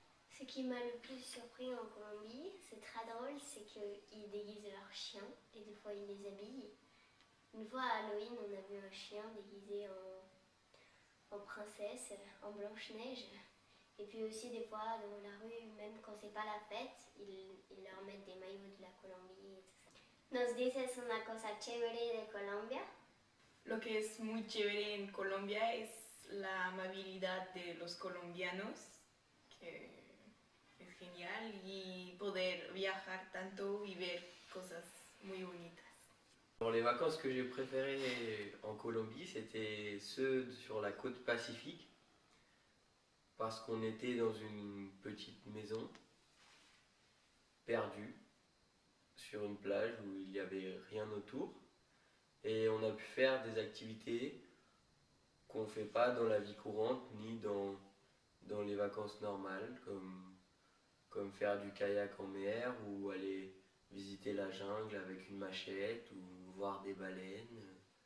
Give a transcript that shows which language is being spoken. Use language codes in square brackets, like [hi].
[fr] Ce qui m'a le plus surpris en Colombie, c'est très drôle, c'est qu'ils déguisent leurs chiens et des fois ils les habillent. Une fois à Halloween, on a vu un chien déguisé en princesse, en Blanche-Neige. Et puis aussi des fois dans la rue, même quand c'est pas la fête, ils leur mettent des maillots de la Colombie et tout ça. [es] ¿Nos dices una cosa chévere de Colombia? Lo que es muy chévere en Colombia es la amabilidad de los colombianos, que es genial, y poder viajar tanto y ver cosas muy bonitas. [fr] Les vacances que j'ai préférées en Colombie, c'était ceux sur la côte Pacifique, parce qu'on était dans une petite maison, perdue, sur une plage où il n'y avait rien autour, et on a pu faire des activités qu'on ne fait pas dans la vie courante, ni dans les vacances normales, comme faire du kayak en mer, ou aller visiter la jungle avec une machette, ou voir des baleines.